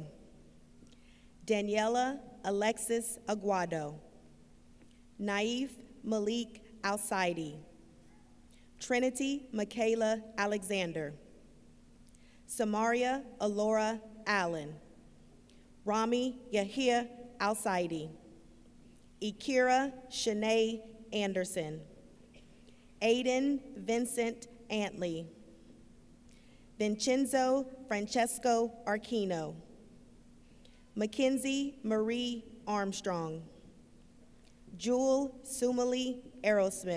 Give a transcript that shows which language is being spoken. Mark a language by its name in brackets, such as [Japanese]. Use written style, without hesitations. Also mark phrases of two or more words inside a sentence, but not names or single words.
[English] Daniela Alexis Aguado. Naif Malik Alcides. Trinity Michaela Alexander. Samaria Alora Allen. Rami Yahia Alcides. Ikira Shanae Anderson. Aiden Vincent Antley. Vincenzo Francesco Arquino. Mackenzie Marie Armstrong. Jewel Sumali Aerosmith.